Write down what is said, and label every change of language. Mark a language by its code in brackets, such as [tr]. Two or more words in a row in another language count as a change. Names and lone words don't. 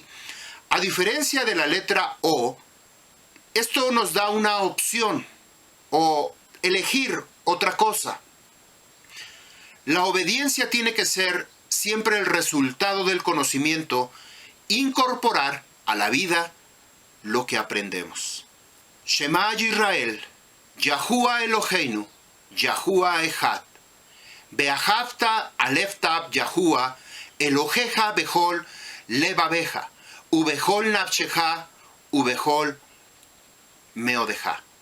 [es] A diferencia de la letra O, esto nos da una opción, o elegir otra cosa. La obediencia tiene que ser siempre el resultado del conocimiento, incorporar a la vida lo que aprendemos. [he] שמע ישראל, יהוה אלוהינו, יהוה אחד. ואהבת אלף תו יהוה, אלוהיך בכל לבבך, ובכל נפשך, ובכל מאודך.